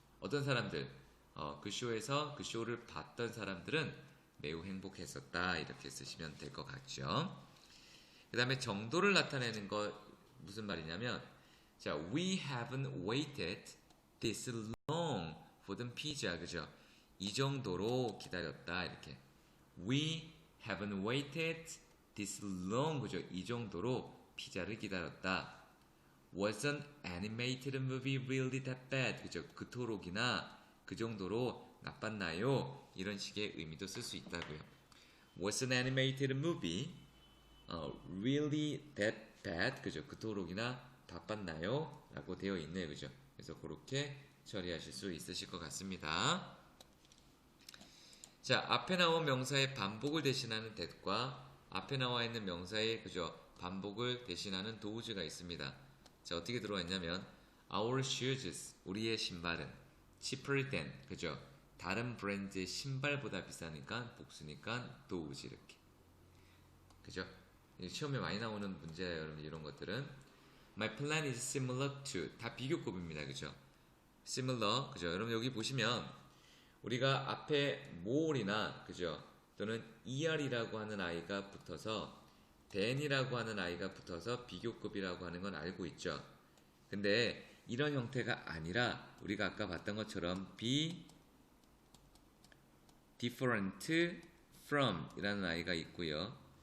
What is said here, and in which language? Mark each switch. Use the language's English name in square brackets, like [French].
[Korean] 어떤 사람들, 그 쇼에서 그 쇼를 봤던 사람들은 매우 행복했었다. 이렇게 쓰시면 될 것 같죠. 그 다음에 정도를 나타내는 거 무슨 말이냐면, 자, [English] we haven't waited this long for the pizza. [Korean] 그죠? 이 정도로 기다렸다. 이렇게. [English] We haven't waited this long. [Korean] 그죠? 이 정도로 피자를 기다렸다. [English] Was an animated movie really that bad? [Korean] 그죠? 그토록이나 그 정도로 나빴나요? 이런 식의 의미도 쓸 수 있다고요. [English] Was an animated movie really that bad? [Korean] 그죠? 그토록이나 바빴나요? 라고 되어 있네요. 그죠? 그래서 그렇게 처리하실 수 있으실 것 같습니다. 자, 앞에 나온 명사의 반복을 대신하는 that과 앞에 나와 있는 명사의 그죠? 반복을 대신하는 does가 있습니다. 자, 어떻게 들어와 있냐면 [English] Our shoes, [Korean] 우리의 신발은 cheaper than, 그죠? 다른 브랜드의 신발보다 비싸니까 복수니까 those 이렇게. 그죠? 시험에 많이 나오는 문제예요, 여러분. 이런 것들은 [English] My plan is similar to, [Korean] 다 비교급입니다. 그죠? similar, 그죠? 여러분 여기 보시면 우리가 앞에 more이나, 그죠? 또는 er이라고 하는 아이가 붙어서 than이라고 하는 아이가 붙어서 비교급이라고 하는 건 알고 있죠. 근데 이런 형태가 아니라 우리가 아까 봤던 것처럼 be different from 이라는 아이가 있고요.